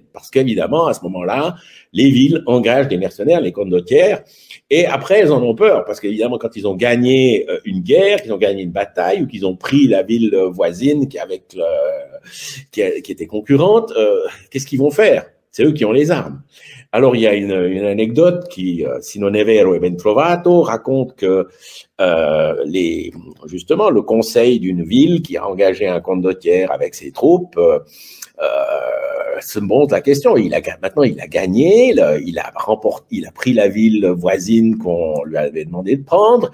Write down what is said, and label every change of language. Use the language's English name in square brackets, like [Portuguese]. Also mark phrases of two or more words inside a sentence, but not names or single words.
[French] Parce qu'évidemment, à ce moment-là, les villes engagent des mercenaires, les condottières, et après, elles en ont peur. Parce qu'évidemment, quand ils ont gagné une guerre, qu'ils ont gagné une bataille, ou qu'ils ont pris la ville voisine qui était concurrente, qu'est-ce qu'ils vont faire? C'est eux qui ont les armes. Alors, il y a une anecdote qui, [Italian] si non è vero è ben trovato, [French] raconte que justement, le conseil d'une ville qui a engagé un condottiere avec ses troupes se montre la question. Maintenant, il a gagné, il a pris la ville voisine qu'on lui avait demandé de prendre.